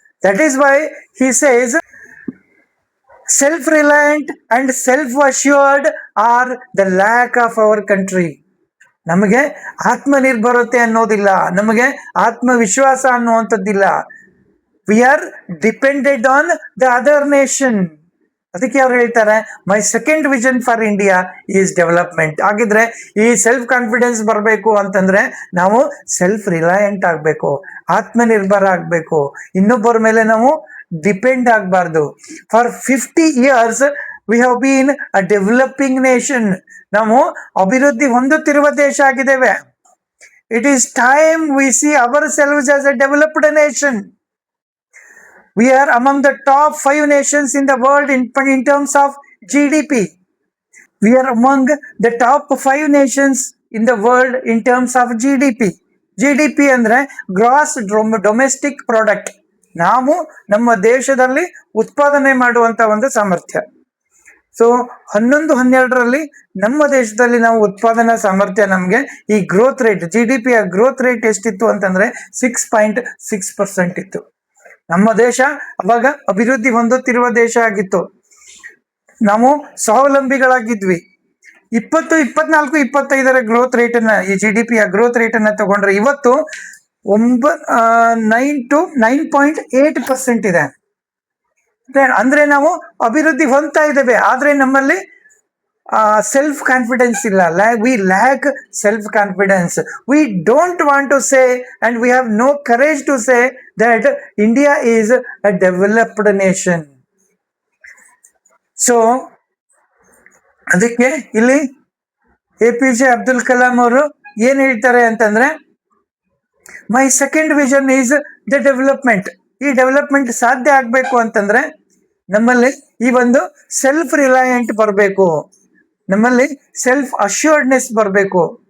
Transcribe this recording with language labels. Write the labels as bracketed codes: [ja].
[en] That is why he says self reliant and self assured are the lack of our country. [kn] ನಮಗೆ ಆತ್ಮನಿರ್ಭರತೆ ಅನ್ನೋದಿಲ್ಲ, ನಮಗೆ ಆತ್ಮವಿಶ್ವಾಸ ಅನ್ನುವಂಥದ್ದಿಲ್ಲ. [en] we are dependent on the other nation. [kn] ಅದಕ್ಕೆ ಅವ್ರು ಹೇಳ್ತಾರೆ, [en] My second vision for India is development. [kn] ಹಾಗಿದ್ರೆ ಈ self confidence ಬರಬೇಕು ಅಂತಂದ್ರೆ ನಾವು ಸೆಲ್ಫ್ ರಿಲಯಂಟ್ ಆಗಬೇಕು, ಆತ್ಮನಿರ್ಭರ ಆಗಬೇಕು, ಇನ್ನೊಬ್ಬರ ಮೇಲೆ ನಾವು ಡಿಪೆಂಡ್ ಆಗಬಾರ್ದು. [en] For 50 years we have been a developing nation. [kn] ನಾವು ಅಭಿವೃದ್ಧಿ ಹೊಂದುತ್ತಿರುವ ದೇಶ ಆಗಿದ್ದೇವೆ. [en] It is time we see ourselves as a developed nation. We are among the top 5 nations in the world in terms of GDP. We are among the top 5 nations in the world in terms of GDP. [kn] GDP ಅಂದ್ರೆ gross domestic product. ನಾವು ನಮ್ಮ ದೇಶದಲ್ಲಿ ಉತ್ಪಾದನೆ ಮಾಡುವಂತ ಒಂದು ಸಾಮರ್ಥ್ಯ. So 11-12ರಲ್ಲಿ ನಮ್ಮ ದೇಶದಲ್ಲಿ ನಾವು ಉತ್ಪಾದನಾ ಸಾಮರ್ಥ್ಯ, ನಮಗೆ ಈ growth rate, GDP growth rate ಎಷ್ಟಿತ್ತು ಅಂತಂದ್ರೆ 6.6% ಇತ್ತು. ನಮ್ಮ ದೇಶ ಅವಾಗ ಅಭಿವೃದ್ಧಿ ಹೊಂದುತ್ತಿರುವ ದೇಶ ಆಗಿತ್ತು. ನಾವು ಸ್ವಾವಲಂಬಿಗಳಾಗಿದ್ವಿ. 2024-25ರ ಗ್ರೋತ್ ರೇಟ್ ಅನ್ನ, ಈ GDP ಗ್ರೋತ್ ರೇಟ್ ಅನ್ನ ತಗೊಂಡ್ರೆ ಇವತ್ತು 9.8% ಇದೆ. ಅಂದ್ರೆ ನಾವು ಅಭಿವೃದ್ಧಿ ಹೊಂದ್ತಾ ಇದ್ದೇವೆ, ಆದ್ರೆ ನಮ್ಮಲ್ಲಿ self confidence illa. [en] We lack self confidence. We don't want to say, and we have no courage to say that India is a developed nation. [kn] So ಅದಕ್ಕೆ ಇಲ್ಲಿ APJ ಅಬ್ದುಲ್ ಕಲಾಂ ಅವರು ಏನ್ ಹೇಳ್ತಾರೆ ಅಂತಂದ್ರೆ, [en] My second vision is the development. [kn] ಈ development ಸಾಧ್ಯ ಆಗ್ಬೇಕು ಅಂತಂದ್ರೆ ನಮ್ಮಲ್ಲಿ ಈ ಒಂದು ಸೆಲ್ಫ್ ರಿಲಯಂಟ್ ಬರಬೇಕು, ನಮ್ಮಲ್ಲಿ ಸೆಲ್ಫ್ ಅಶ್ಯೂರ್ಡ್ನೆಸ್ ಬರಬೇಕು.